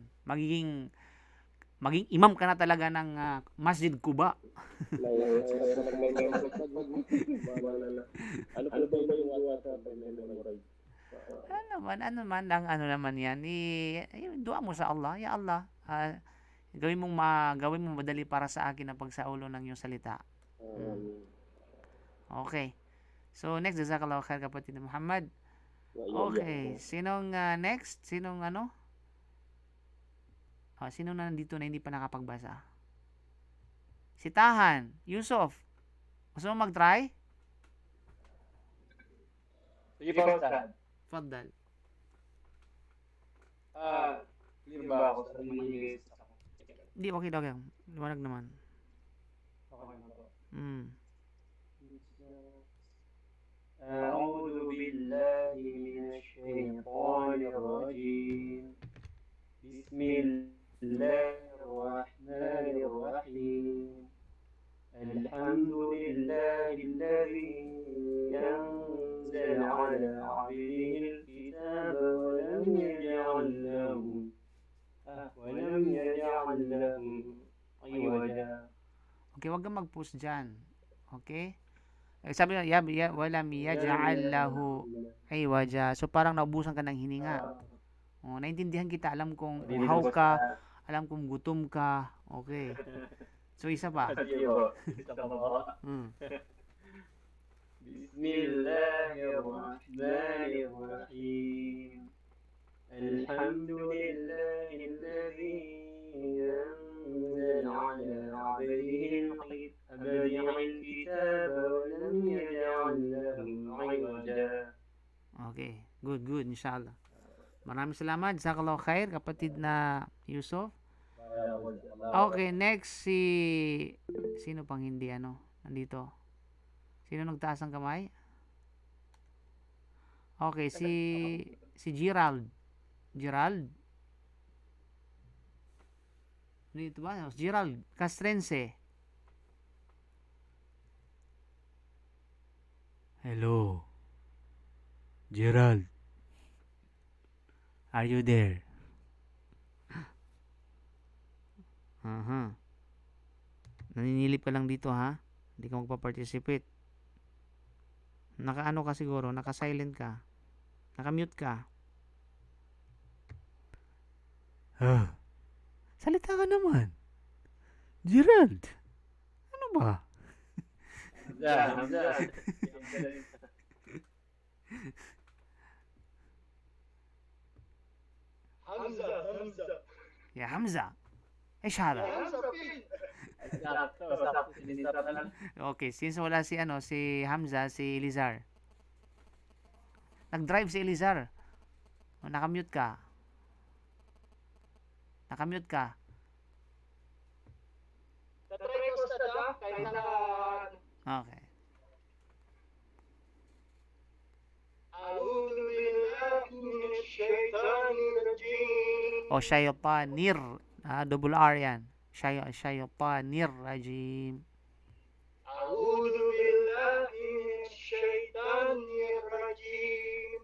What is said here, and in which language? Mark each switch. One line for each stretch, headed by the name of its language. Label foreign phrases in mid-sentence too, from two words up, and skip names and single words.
Filipino: Magiging imam ka na talaga ng Masjid Quba. Ano pa ba yung WhatsApp na memorize? Ano naman yan, dua mo sa Allah,
Arabic: يا الله,
Filipino: gawin mong madali para sa akin ang pagsaulo ng iyong salita.
English: Okay. So next,
Arabic: جزاك الله خير
Filipino: kapatid Muhammad. Okay, sinong next? Sinong ano? Sino na nandito na hindi pa nakapagbasa? Si Tahan, Yusuf. Gusto mo mag-try? Sige pa, Ustad. Faddal. Clear ba ako sa mga Hindi, okay. Liwanag naman. Okay na po.
Arabic: أعوذ بالله من الشيطان الرجيم بسم الله الرحمن الرحيم الحمد لله الذي أنزل على عبده الكتاب ولم يجعل له عوجا.
Filipino: Okay, wag kang mag-post dyan. Okay? Sabi na,
Arabic: ولم يجعل له عوجا.
Filipino: So, parang naubusan ka ng hininga. Naintindihan kita. Alam kong uhaw ka. Alam kong gutom ka. Okay. So, isa pa.
Arabic: بسم الله الرحمن الرحيم. الحمد لله الذي أنزل على عبده الكتاب ولم يجعل له عوجا.
English: Okay. Good. Inshallah.
Filipino: Maraming salamat.
Arabic: جزاك الله خير,
Filipino: kapatid na Yusuf. Okay, next sino pang hindi nandito? Sino nagtaas ng kamay? Okay, si Gerald. Dito ba? Gerald Castrense. Hello. Gerald.
English: Are you there?
Filipino: Naninilip ka lang dito, ha? Hindi ka magpa-participate. Naka-ano ka siguro, naka-silent ka. Naka-mute ka. Salita ka naman. Gerald. Ano ba?
Arabic: يا حمزة ايش هذا؟
Filipino: Okay, since wala si Hamza, si Elizar. Nag-drive si Elizar. Naka-mute ka. Tatry ko sa kahit na Okay.
Arabic: أعوذ بالله من الشيطان الرجيم.
Filipino: Shaytanir.
English: Double R
Filipino: yan.
Arabic: الشيطان الرجيم. أعوذ بالله من الشيطان الرجيم.